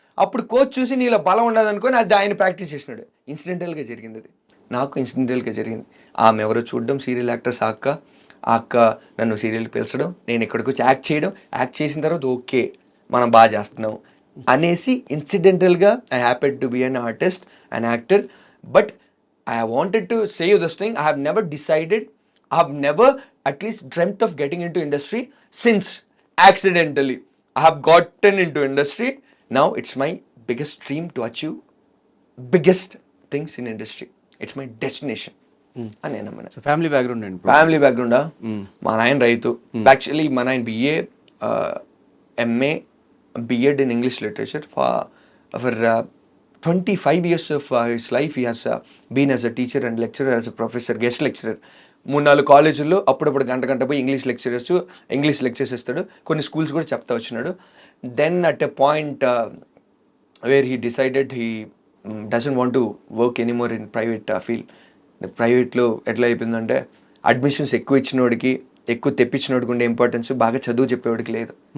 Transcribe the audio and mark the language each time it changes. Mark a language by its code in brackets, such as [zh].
[te] అప్పుడు కోచ్ చూసి నీలో బలం ఉండదు అనుకొని అది ఆయన ప్రాక్టీస్ చేసినాడు. ఇన్సిడెంటల్గా జరిగింది అది, నాకు ఇన్సిడెంటల్గా జరిగింది. ఆమె ఎవరో చూడడం, సీరియల్ యాక్టర్స్ ఆ అక్క నన్ను సీరియల్కి పిలిచడం, నేను ఇక్కడికి వచ్చి యాక్ట్ చేయడం, యాక్ట్ చేసిన తర్వాత ఓకే మనం బాగా చేస్తున్నాం అనేసి ఇన్సిడెంటల్గా [en] I happened to be an artist, an actor. [te] But [en] I wanted to say you this thing. I have never decided, I have never at least dreamt of getting into industry since accidentally I have gotten into industry. Now it's my biggest dream to achieve biggest things in industry. It's my destination. [te] అని నేను నమ్మిన. So family background అండి. Family బ్యాక్గ్రౌండా, మా నాయన రైతు. Actually మా నాయన BA, MA, BEd in English literature. For [en] 25 years of his life he has been as a teacher and lecturer, as a professor, guest lecturer. [te] 3-4 కాలేజీల్లో అప్పుడప్పుడు గంట పోయి ఇంగ్లీష్ లెక్చర్స్ ఇస్తాడు. కొన్ని స్కూల్స్ కూడా చెప్తా వచ్చినాడు. [en] Then at a point where he decided he doesn't want to work anymore in private field. [te] ప్రైవేట్లో ఎట్లా అయిపోయిందంటే అడ్మిషన్స్ ఎక్కువ ఇచ్చినోడికి, ఎక్కువ తెప్పించినోడికి ఉండే ఇంపార్టెన్స్ బాగా చదువు చెప్పేవాడికి లేదు.